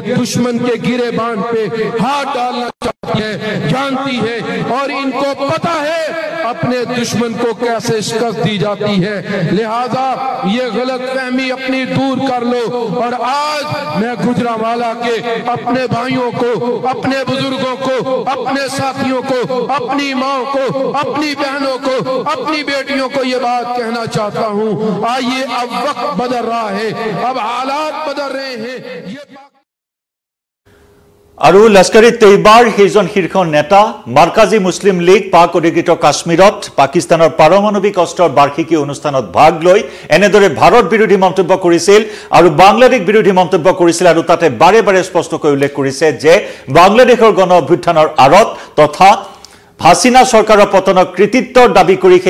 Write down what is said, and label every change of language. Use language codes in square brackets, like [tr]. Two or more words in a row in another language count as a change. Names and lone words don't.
[ur] دشمن کے گریبان پہ ہاتھ ڈالنا چاہتی ہے جانتی ہے اور ان کو پتہ ہے اپنے دشمن کو کیسے شکست دی جاتی ہے لہٰذا یہ غلط فہمی اپنی دور کر لو اور آج میں گوجرانوالہ کے اپنے بھائیوں کو اپنے بزرگوں کو اپنے ساتھیوں کو اپنی ماؤں کو اپنی بہنوں کو اپنی بیٹیوں کو یہ بات کہنا چاہتا ہوں آئیے اب وقت بدل رہا ہے اب حالات بدل رہے ہیں [as] আৰু লস্কৰী তৈবাৰ সেইজন শীৰ্ষ নেতা মাৰ্কাজী মুছলিম লীগ পাক অধিকৃত কাশ্মীৰত পাকিস্তানৰ পাৰমাণৱিক অস্ত্ৰৰ বাৰ্ষিকী অনুষ্ঠানত ভাগ লৈ এনেদৰে ভাৰত বিৰোধী মন্তব্য কৰিছিল আৰু বাংলাদেশ বিৰোধী মন্তব্য কৰিছিল আৰু তাতে বাৰে বাৰে স্পষ্টকৈ উল্লেখ কৰিছে যে বাংলাদেশৰ গণ অভ্যুত্থানৰ আৰত তথা হাসিনা সরকারের পতনৰ কৃতিত্বৰ দাবী কৰি সেই